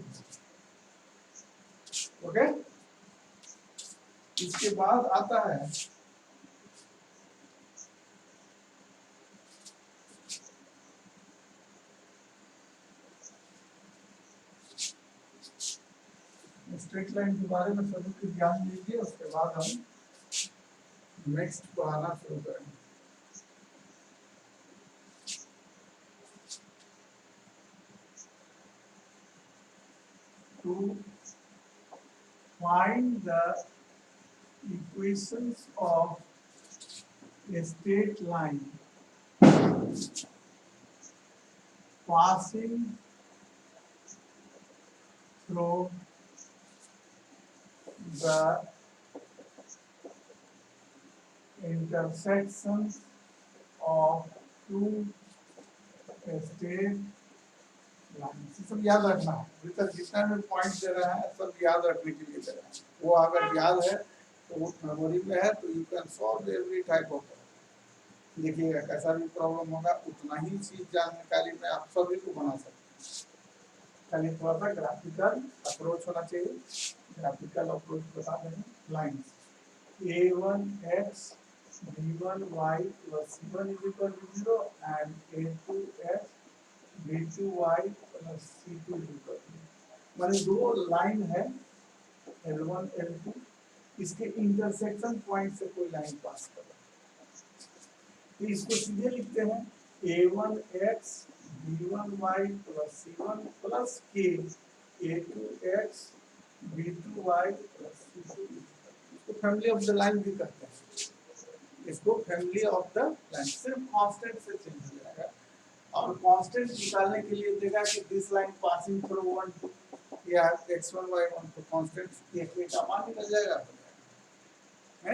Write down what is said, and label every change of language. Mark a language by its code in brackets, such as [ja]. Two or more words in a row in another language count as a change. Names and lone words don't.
[hi] ओके, इसके बाद आता है [en] straight line [hi] के बारे में सभी को ज्ञान लीजिए, उसके बाद हम नेक्स्ट पढ़ाना शुरू करेंगे। [en] To find the equations of a straight line passing through the intersections of two straight lines, [hi] सब याद रखना है। अभी तक जितना भी पॉइंट दे रहा है सब याद रखने के लिए दे रहा है। वो अगर याद है तो वो मेमोरी में है, तो [en] you can solve every type of. [hi] देखिएगा कैसा भी प्रॉब्लम होगा उतना ही चीज जानकारी में आप सभी को बना सकते हैं। खाली थोड़ा सा [en] graphical approach [hi] होना चाहिए। [en] graphical approach [hi] बता दें, लाइन्स a1x b1y + c1 = 0 and a2x b2y + c2 = 0। माने दो लाइन है L1 L2, इसके [en] intersection point [hi] से कोई लाइन पास कर रहा है, तो इसको सीधे लिखते हैं a1x b1y + c1 + k a2x b2y + c2। इसको [en] family of the line [hi] भी कहते हैं, इसको [en] family of the line, [hi] सिर्फ कांस्टेंट से चेंज हो जाएगा। और कांस्टेंट निकालने के लिए देगा कि [en] this line passing through [hi] 1 2 या x1 y1, तो कांस्टेंट एक का मान निकल जाएगा है।